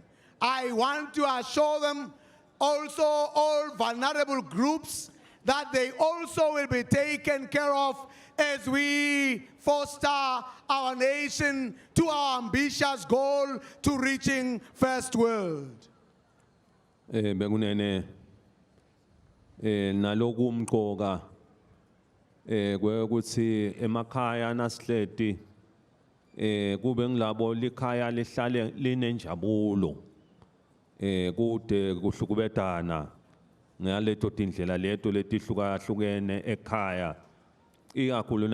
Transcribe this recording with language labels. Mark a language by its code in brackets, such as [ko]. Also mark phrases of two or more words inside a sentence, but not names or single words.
[en] I want to assure them also, all vulnerable groups, that they also will be taken care of as we foster our nation to our ambitious goal to reaching first world. [ss] Bekunene naloku umqoka kwekuthi emakhaya nasihleti kube ngilabo likhaya lihlale linenjabulo kude kuhlukubetana ngaleto tindlela leto letihlukahlukene ekhaya ikakhulu